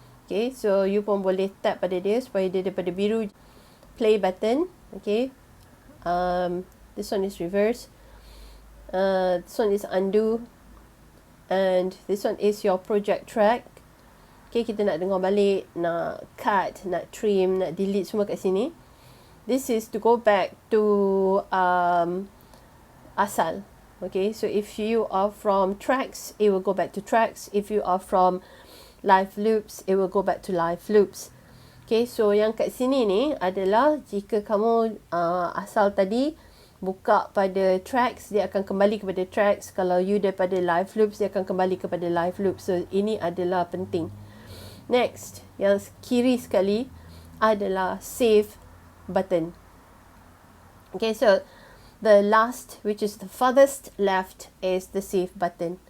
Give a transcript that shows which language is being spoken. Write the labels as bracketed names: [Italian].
[Malay] Okay, so you pun boleh tap pada dia supaya dia daripada biru play button. [English] Okay, this one is reverse, this one is undo, and this one is your project track. [Malay] Okay, kita nak dengar balik, nak cut, nak trim, nak delete semua kat sini. [English] This is to go back to asal. Okay, so if you are from tracks, it will go back to tracks. If you are from live loops, it will go back to live loops. [Malay] Okay, so yang kat sini ni adalah jika kamu asal tadi buka pada tracks, dia akan kembali kepada tracks. Kalau you daripada live loops, dia akan kembali kepada live loops. So ini adalah penting. Next, yang kiri sekali adalah save button. [English] Okay, so the last, which is the farthest left, is the save button.